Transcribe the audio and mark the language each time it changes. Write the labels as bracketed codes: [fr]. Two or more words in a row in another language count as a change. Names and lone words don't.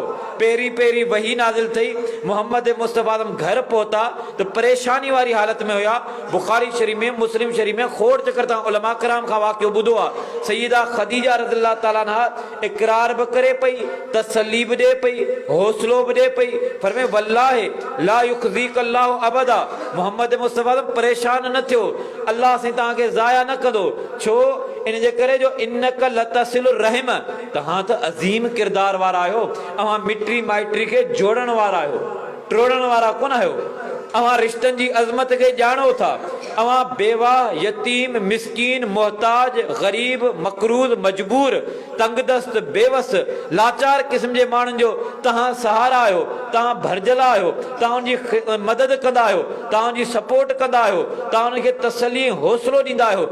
[sd] पहिरीं पहिरीं वही नाज़िल थी, मोहम्मद मुस्तफ़ा घर पहुता त परेशानी वारी हालत में हुया। बुखारी शरीफ़ में, मुस्लिम शरीफ़ में खोड़ चकर तां उलमा कराम खां वाक़ियो ॿुधो आहे। सैयदा खदीजा [ar] رضي الله تعالى عنها [sd] इक़रार बि करे पई, तसल्ली बि ॾिए पई, हौसलो बि ॾिए पई, फरमे [ar] والله لا يخزيك الله أبدا, [sd] मोहम्मद मुस्तफ़ा परेशान न थियो, अल्लाह साईं तव्हांखे ज़ाया न कंदो। छो? इन जे करे जो [ar] إنك لتصل الرحم, [sd] तव्हां त अज़ीम किरदार वारा आहियो, अव्हां मिट्री माइट्री खे जोड़ण वारा आहियो, टोड़ण वारा कोन आहियो। अव्हां रिश्तनि जी अज़मत खे ॼाणो था। अव्हां बेवा, यतीम, मिसकीन, मोहताज, ग़रीब, मकरूज़, मजबूर, तंगदस्त, बेवस, लाचार क़िस्म जे माण्हुनि जो तव्हां सहारा आहियो, तव्हां भरजल आहियो, तव्हां उनजी मदद कंदा आहियो, तव्हां उनजी सपोर्ट कंदा आहियो, तव्हां उनखे तसली हौसलो ॾींदा आहियो।